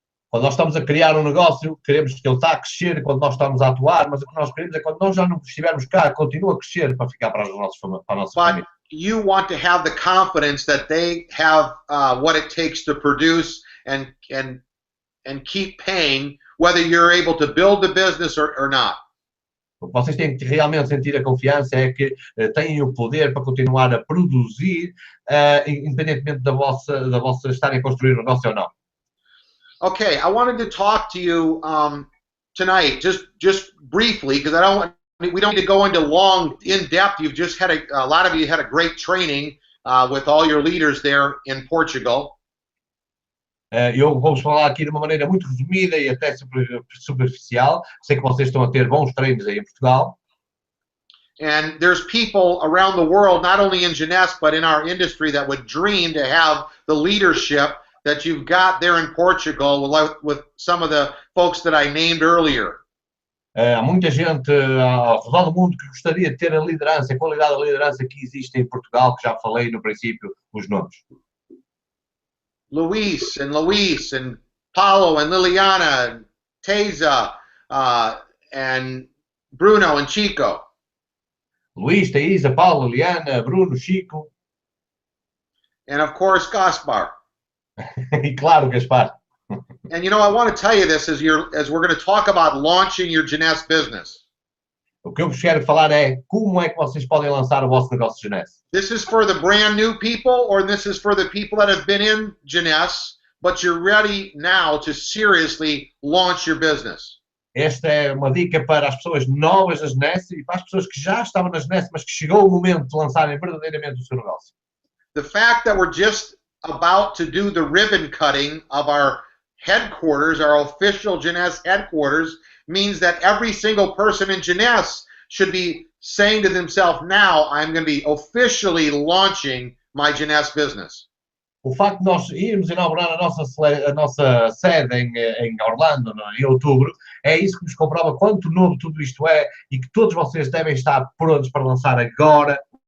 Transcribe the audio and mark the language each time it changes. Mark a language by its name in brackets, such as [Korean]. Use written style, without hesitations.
[Portuguese] Quando nós estamos a criar um negócio, queremos que ele está a crescer quando nós estamos a atuar, mas o que nós queremos é quando nós já não estivermos cá, continua a crescer para ficar para a nossa família. [English] You want to have the confidence that they have what it takes to produce and keep paying, whether you're able to build the business or not. [Portuguese] O que vocês têm que realmente sentir a confiança é que têm o poder para continuar a produzir, independentemente da vossa estarem a construir um negócio ou não. [English] Okay, I wanted to talk to you tonight, just briefly, because we don't need to go into in depth. You've just had a lot of you had a great training with all your leaders there in Portugal. [Portuguese] Eu vou falar aqui de uma maneira muito resumida e até superficial. Sei que vocês estão a ter bons treinos aí em Portugal. [English] And there's people around the world, not only in Jeunesse, but in our industry, that would dream to have the leadership that you've got there in Portugal with some of the folks that I named earlier. [Portuguese] Há muita gente ao redor do mundo que gostaria de ter a liderança, a qualidade da liderança que existe em Portugal, que já falei no princípio os nomes. [English] Luis and Paulo and Liliana and Teza and Bruno and Chico. [Portuguese] Luís, Thaisa, Paulo, Liliana, Bruno, Chico. [English] And of course, Gaspar. [Portuguese] E claro, Gaspar. [English] And you know, I want to tell you this as we're going to talk about launching your Jeunesse business. [Portuguese] O que eu vos quero falar é como é que vocês podem lançar o vosso negócio de Jeunesse. [English] This is for the brand new people, or this is for the people that have been in Jeunesse, but you're ready now to seriously launch your business. [Portuguese] Esta é uma dica para as pessoas novas da Jeunesse e para as pessoas que já estavam na Jeunesse, mas que chegou o momento de lançarem verdadeiramente o seu negócio. [English] The fact that we're just about to do the ribbon cutting of our headquarters, our official Jeunesse headquarters, means that every single person in Jeunesse should be saying to themselves, now I'm going to be officially launching my JEUNESSE business. [Portuguese] O facto de nós irmos inaugurar a nossa sede em Orlando, em outubro, é isso que nos comprova quanto novo tudo isto é e que todos vocês devem estar prontos para lançar agora.